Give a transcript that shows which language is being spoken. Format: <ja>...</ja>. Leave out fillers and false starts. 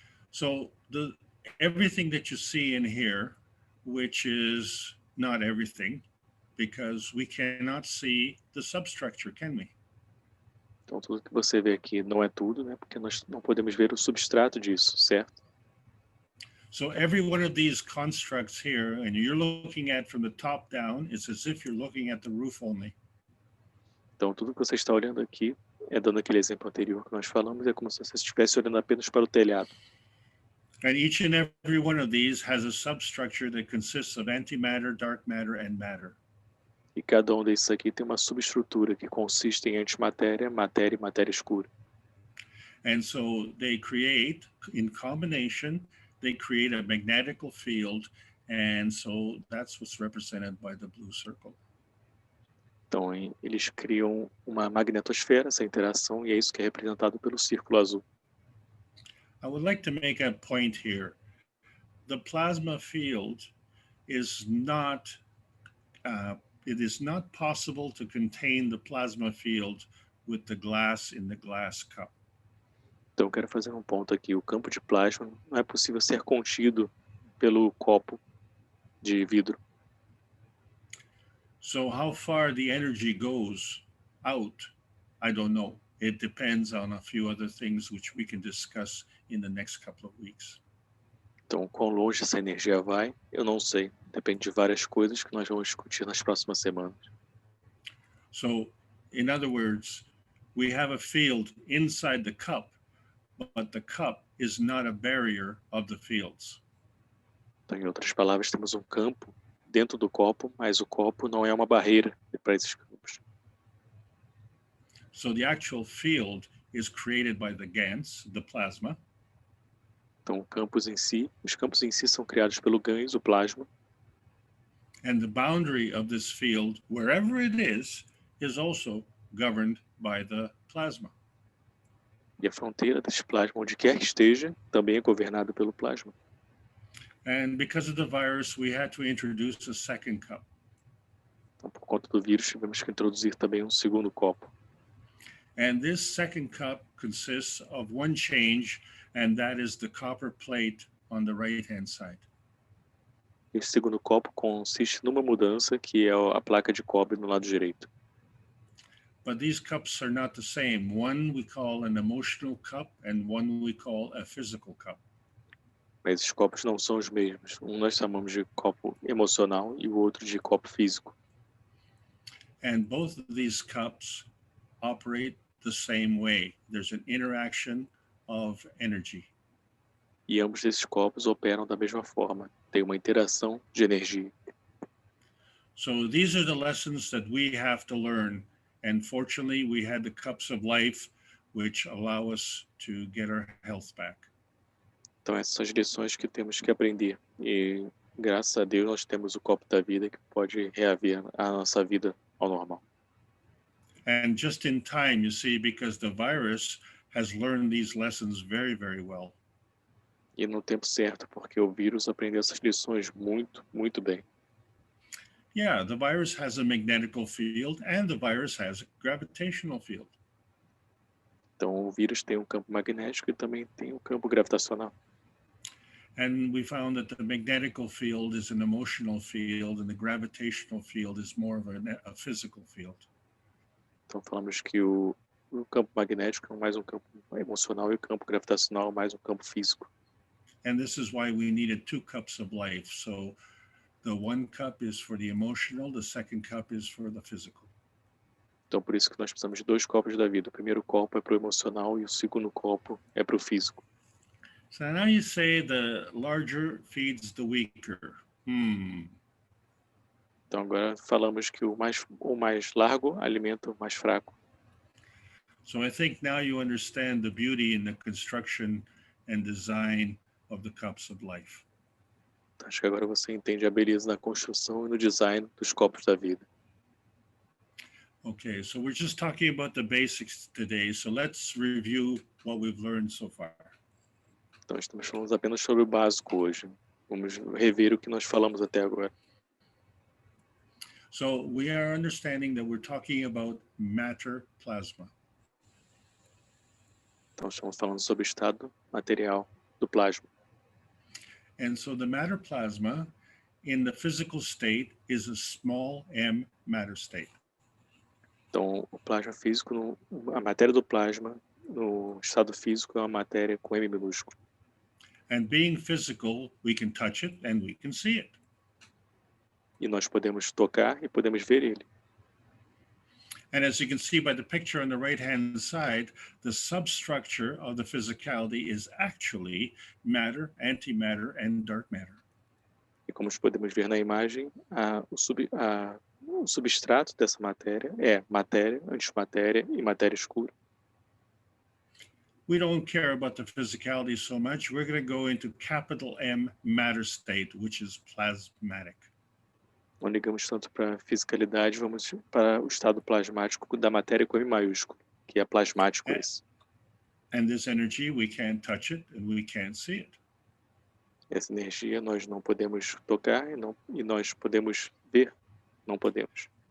<en>So everything that you see in here, which is not everything, because we cannot see the substructure, can we?</en> <pt>Então tudo que você vê aqui não é tudo, né? Porque nós não podemos ver o substrato disso, certo?</pt> <en>So every one of these constructs here, and you're looking at from the top down, it's as if you're looking at the roof only.</en> <pt>Então tudo que você está olhando aqui dando aquele exemplo anterior que nós falamos, é como se você estivesse olhando apenas para o telhado.</pt> <en>And each and every one of these has a substructure that consists of antimatter, dark matter, and matter.</en> <pt>E cada um desses aqui tem uma subestrutura que consiste em antimatéria, matéria e matéria escura.</pt> <en>And so they create, in combination, they create a magnetical field. And so that's what's represented by the blue circle.</en> <pt>Então, eles criam uma magnetosfera, essa interação, e é isso que é representado pelo círculo azul.</pt> <en>I would like to make a point here. The plasma field is not, it is not possible to contain the plasma field with the glass in the glass cup.</en> <pt>Então, eu quero fazer um ponto aqui. O campo de plasma não é possível ser contido pelo copo de vidro.</pt> <en>So how far the energy goes out, I don't know. It depends on a few other things which we can discuss in the next couple of weeks.</en> <pt>Então, quão longe essa energia vai, eu não sei. Depende de várias coisas que nós vamos discutir nas próximas semanas.</pt> <en>So, in other words, we have a field inside the cup, but the cup is not a barrier of the fields.</en> <pt>Então, em outras palavras, temos um campo dentro do copo, mas o copo não é uma barreira para esses campos.</pt> <en>So the actual field is created by the GANs, the plasma.</en> <pt>Então, os campos em si são criados pelo GANs, o plasma.</pt> <en>And the boundary of this field, wherever it is also governed by the plasma.</en> <pt>E a fronteira desse plasma, onde quer que esteja, também é governada pelo plasma.</pt> <en>And because of the virus, we had to introduce a second cup.</en> <pt>Então, por conta do vírus, tivemos que introduzir também um segundo copo.</pt> <en>And this second cup consists of one change, and that is the copper plate on the right-hand side.</en> <pt>Esse segundo copo consiste numa mudança, que é a placa de cobre no lado direito.</pt> <en>But these cups are not the same. One we call an emotional cup, and one we call a physical cup.</en> <pt>Mas esses copos não são os mesmos. Um nós chamamos de copo emocional e o outro de copo físico.</pt> <en>And both of these cups operate the same way. There's an interaction of energy.</en> <pt>E ambos esses copos operam da mesma forma. Tem uma interação de energia.</pt> <en>So these are the lessons that we have to learn. And fortunately, we had the cups of life, which allow us to get our health back.</en> <pt>Então essas são as lições que temos que aprender. E graças a Deus nós temos o copo da vida que pode reaver a nossa vida ao normal.</pt> <en>And just in time, you see, because the virus has learned these lessons very, very well.</en> <pt>E no tempo certo, porque o vírus aprendeu essas lições muito, muito bem.</pt> <en>Yeah, the virus has a magnetical field and the virus has a gravitational field.</en> <pt>Então o vírus tem um campo magnético e também tem um campo gravitacional.</pt> <en>And we found that the magnetical field is an emotional field and the gravitational field is more of a physical field.</en> <pt>Então falamos que o campo magnético é mais um campo emocional e o campo gravitacional é mais um campo físico.</pt> <en>And this is why we needed two cups of life. So the one cup is for the emotional, the second cup is for the physical.</en> <pt>Então por isso que nós precisamos de dois copos da vida. O primeiro copo é para o emocional e o segundo copo é para o físico.</pt> <en>So now you say the larger feeds the weaker.</en> <pt>Então agora falamos que o mais largo alimenta o mais fraco.</pt> <en>So I think now you understand the beauty in the construction and design of the cups of life.</en> <pt>Acho que agora você entende a beleza na construção e no design dos copos da vida.</pt> <en>Okay, so we're just talking about the basics today. So let's review what we've learned so far.</en> <pt>Então estamos falando apenas sobre o básico hoje. Vamos rever o que nós falamos até agora.</pt> <en>So we are understanding that we're talking about matter plasma.</en> <pt>Então estamos falando sobre o estado material do plasma.</pt> <en>And so the matter plasma in the physical state is a small m matter state.</en> <pt>Então o plasma físico, a matéria do plasma no estado físico é uma matéria com M minúsculo.</pt> <en>And being physical, we can touch it and we can see it.</en> <pt>E nós podemos tocar e podemos ver ele.</pt> <en>And as you can see by the picture on the right-hand side, the substructure of the physicality is actually matter, antimatter, and dark matter.</en> <pt>E como podemos ver na imagem, o substrato dessa matéria é matéria, antimatéria e matéria escura.</pt> <en>We don't care about the physicality so much. We're going to go into capital M matter state, which is plasmatic.</en> <pt>Não ligamos tanto para a fisicalidade, vamos para o estado plasmático da matéria com M maiúsculo, que é plasmático esse.</pt> <en>And this energy, we can't touch it and we can't see it.</en> <pt>Essa energia nós não podemos tocar e nós podemos ver, não podemos.</pt>